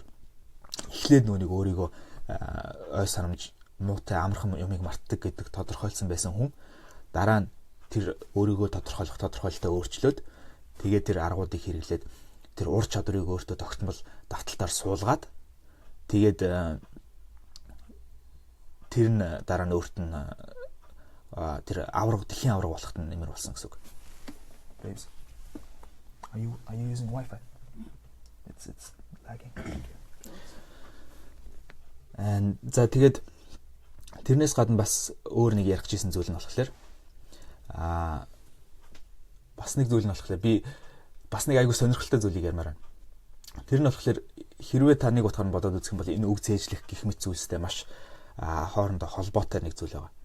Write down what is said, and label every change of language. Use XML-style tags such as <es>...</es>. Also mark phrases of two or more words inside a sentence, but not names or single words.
<mn>Эхлээд нүг өөрийгөө ой санамж муутай амархан юмыг мартдаг гэдэг тодорхойлсон байсан хүн дараа нь тэр өөрийгөө тодорхойлолтоо өөрчлөөд тэгээд тэр аргуудыг хэрэглээд тэр ур чадварыг өөртөө тогтмол давталтаар суулгаад тэгээд тэр нь дараа нь өөрт нь тэр авраг дэлхийн авраг болоход нэмэр болсон гэсэн үг.</mn> <en>Babes, are you using Wi-Fi? It's lagging.</en> <mn>And за тэгээд тэрнээс гадна бас өөр нэг ярих гэсэн зүйл нь болохоор бас нэг зүйл нь болохоор би бас нэг айгүй сонирхолтой зүйлийг ярмаар байна. Тэр нь болохоор хэрвээ та нэг утгаар нь бодоод үзэх юм бол энэ үг зээжлэх гэх мэт зүйлстэй маш хоорондоо холбоотой нэг зүйл байгаа.</mn>